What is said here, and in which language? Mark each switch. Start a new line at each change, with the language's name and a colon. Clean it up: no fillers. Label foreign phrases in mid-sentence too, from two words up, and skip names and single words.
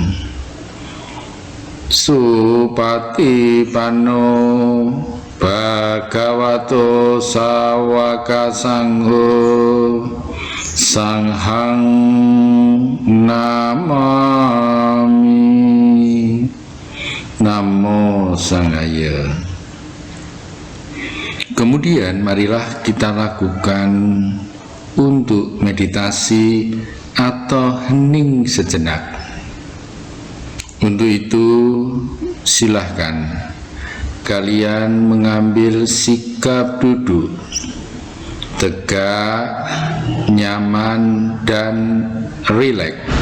Pali: Supati pano bhagavato sawaka sangho sanghang namami. Namo Sanghaya.
Indonesian: Kemudian marilah kita lakukan untuk meditasi atau hening sejenak. Untuk itu silahkan kalian mengambil sikap duduk tegak, nyaman, dan rileks.